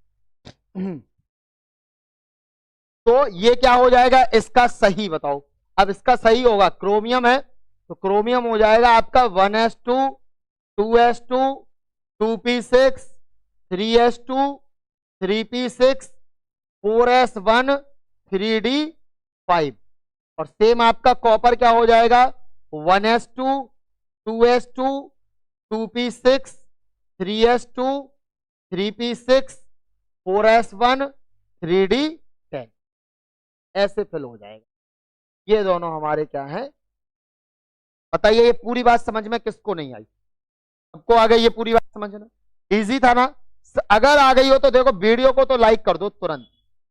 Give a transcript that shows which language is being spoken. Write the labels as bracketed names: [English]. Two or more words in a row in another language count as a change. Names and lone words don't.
[Hindi] तो ये क्या हो जाएगा, इसका सही बताओ। अब इसका सही होगा, क्रोमियम है तो क्रोमियम हो जाएगा आपका 1s2 2s2 2p6 3s2 3p6 4s1 3d5। और सेम आपका कॉपर क्या हो जाएगा, 1s2 2s2 2p6 3s2 3p6 4s1 3d10। ऐसे फिल हो जाएगा। ये दोनों हमारे क्या हैं, बताइए। ये पूरी बात समझ में किसको नहीं आई, सबको आ गई ये पूरी बात समझना? इजी था ना? अगर आ गई हो तो देखो वीडियो को तो लाइक कर दो तुरंत।